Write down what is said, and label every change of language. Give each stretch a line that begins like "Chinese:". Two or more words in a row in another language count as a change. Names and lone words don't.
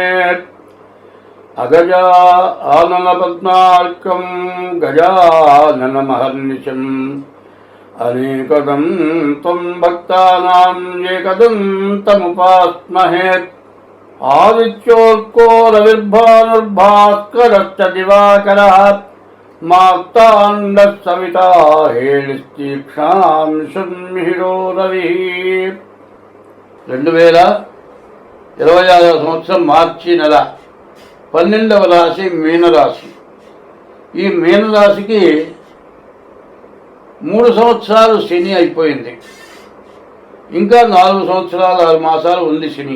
Sanskrit: अगजा आननपद्मार्कं गजाननमहर्निशम् अनेकदं त्वं भक्तानां एकदन्तमुपास्महे। आदित्योऽर्को रविर्भानुर्भास्करश्च दिवाकरः मार्ताण्डः सविता हेलिस्तीक्ष्णां शृण्मिहिरो रविः।
Telugu: 2026 సంవత్సరం మార్చి నెల 12వ రాశి మీనరాశి. ఈ మీనరాశికి 3 సంవత్సరాలు శని అయిపోయింది. ఇంకా 4 సంవత్సరాలు 6 మాసాలు ఉంది శని.